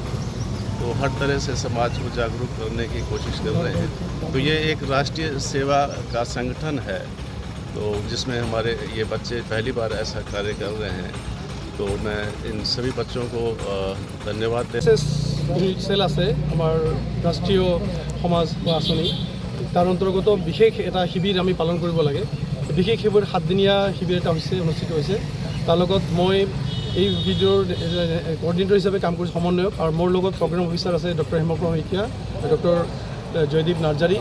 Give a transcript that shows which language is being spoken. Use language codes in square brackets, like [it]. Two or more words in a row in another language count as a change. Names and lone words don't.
[hi] तो हर तरह से समाज को जागरूक करने की कोशिश कर रहे हैं। तो ये एक राष्ट्रीय सेवा का संगठन है तो जिसमें हमारे ये बच्चे पहली बार ऐसा कार्य कर रहे हैं। तो मैं इन सभी बच्चों को धन्यवाद देता हूँ। [as] सेल আছে আমাৰ ৰাষ্ট্ৰীয় সমাজ আঁচনি তাৰ অন্তৰ্গত বিশেষ এটা শিবিৰ আমি পালন কৰিব লাগে। বিশেষ শিবিৰ 7 দিনীয়া শিবিৰ এটা অনুষ্ঠিত হৈছে। তাৰ লগত মই এই ভিডিঅ'ৰ কোঅৰ্ডিনেটৰ হিচাপে কাম কৰিছোঁ, সমন্বয়ক। আৰু মোৰ লগত [en] program officer [as] আছে ডক্টৰ হেমপ্ৰভা শইকীয়া, ডক্টৰ জয়দীপ নাৰ্জাৰী।